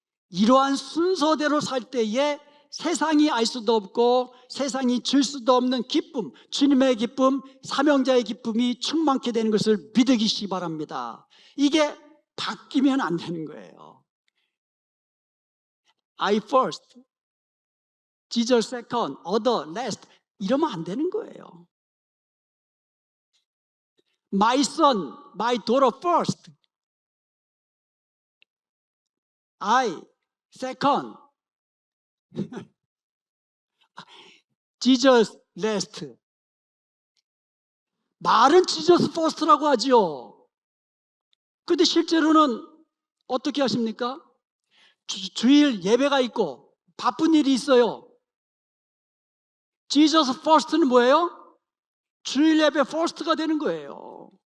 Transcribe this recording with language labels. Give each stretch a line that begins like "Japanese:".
Korean: 이러한 순서대로 살 때에 세상이 알 수도 없고 세상이 줄 수도 없는 기쁨, 주님의 기쁨, 사명자의 기쁨이 충만케 되는 것을 믿으시기 바랍니다. 이게 바뀌면 안 되는 거예요.
English: I first, Jesus second, other last
Korean: 이러면 안 되는 거예요.
English: My son, my daughter first, I second, Jesus last.
Korean: 말은
English: Jesus first
Korean: 라고 하죠. 그런데 실제로는 어떻게 하십니까? 주일 예배가 있고 바쁜 일이 있어요.
English: Jesus first
Korean: 는 뭐예요? 주일 예배 first가 되는 거예요.